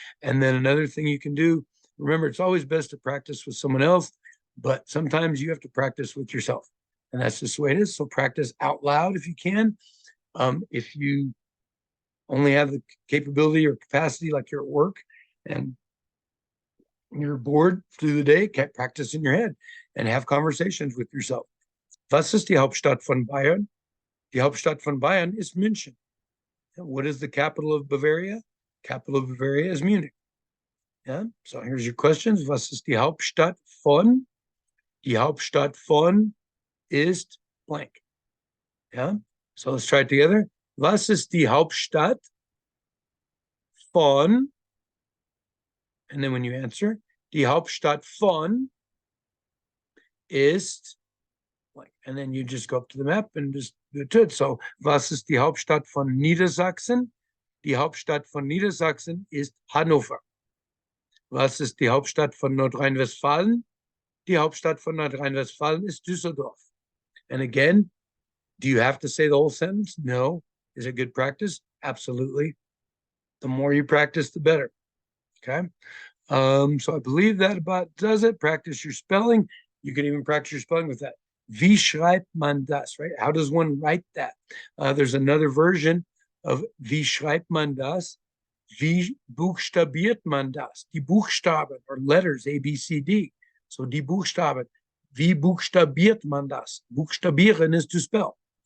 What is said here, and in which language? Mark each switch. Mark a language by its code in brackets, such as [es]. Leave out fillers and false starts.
[en] And then another thing you can do, remember, it's always best to practice with someone else, but sometimes you have to practice with yourself. And that's just the way it is. So practice out loud if you can. If you only have the capability or capacity, like you're at work and you're bored through the day, practice in your head and have conversations with yourself. [de] Was ist die Hauptstadt von Bayern? Die Hauptstadt von Bayern ist München. [en] And what is the capital of Bavaria? Capital of Bavaria is Munich. Yeah. So here's your questions. [de] Was ist die Hauptstadt von? Die Hauptstadt von ist blank. [en] Yeah. So let's try it together. [de] Was ist die Hauptstadt von? [en] And then when you answer, [de] die Hauptstadt von ist [en] blank. And then you just go up to the map and just do it. [de] So, was ist die Hauptstadt von Niedersachsen? Die Hauptstadt von Niedersachsen ist Hannover. Was ist die Hauptstadt von Nordrhein-Westfalen? Die Hauptstadt von Nordrhein-Westfalen ist Düsseldorf. [en] And again, do you have to say the whole sentence? No. Is it good practice? Absolutely. The more you practice, the better. Okay. So I believe that about does it. Practice your spelling. You can even practice your spelling with that. [de] Wie schreibt man das, [en] right? How does one write that? There's another version of [de] wie schreibt man das? Wie buchstabiert man das? Die Buchstaben or letters, A, B, C, D. So die Buchstaben. Wie buchstabiert man das? Buchstabieren [en] is to spell.